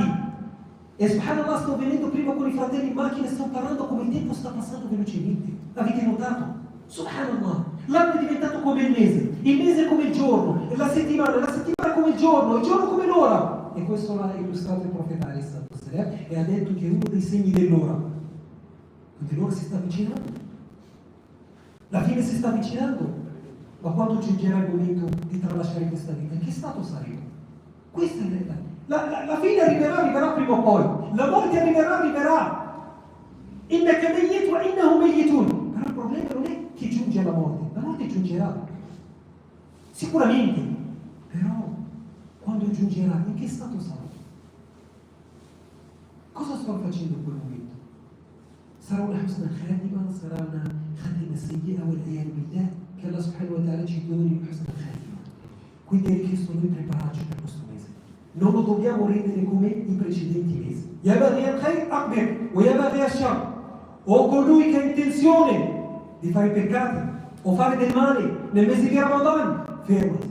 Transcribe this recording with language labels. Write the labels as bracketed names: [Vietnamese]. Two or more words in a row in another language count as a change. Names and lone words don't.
[Italian] E subhanallah, sto venendo prima con i fratelli in macchina e sto parlando come il tempo sta passando velocemente. Avete notato? Subhanallah, l'anno è diventato come il mese come il giorno, la settimana come il giorno come l'ora. E questo l'ha illustrato il profeta [Arabic] عليه الصلاة والسلام [Italian] e ha detto che è uno dei segni dell'ora. Quindi l'ora si sta avvicinando. La fine si sta avvicinando. Ma quando giungerà il momento di tralasciare questa vita, in che stato saremo? Questa è la fine arriverà prima o poi. La morte arriverà. [Arabic] إنك ميت وإنهم ميتون. [Italian] Però il problema non è che giunge alla morte. La morte giungerà. Sicuramente. Però quando giungerà, in che stato sarà? Cosa sto facendo in quel momento? Sarà una [Arabic] حسنى خاتمة? [Italian] Sarà una [Arabic] خاتمة سيئة والعياذ بالله? [Italian] Che Allah [Arabic] سبحانه وتعالى [Italian] ci doni [Arabic] حسنى خاتمة. [Italian] Quindi è richiesto noi prepararci per questo mese. Non lo dobbiamo rendere come i precedenti mesi. [Arabic] يا باغي الخير أقبل ويا باغي الشر. [Italian] O colui che ha intenzione di fare peccati o fare del male nel mese di Ramadan, fermati.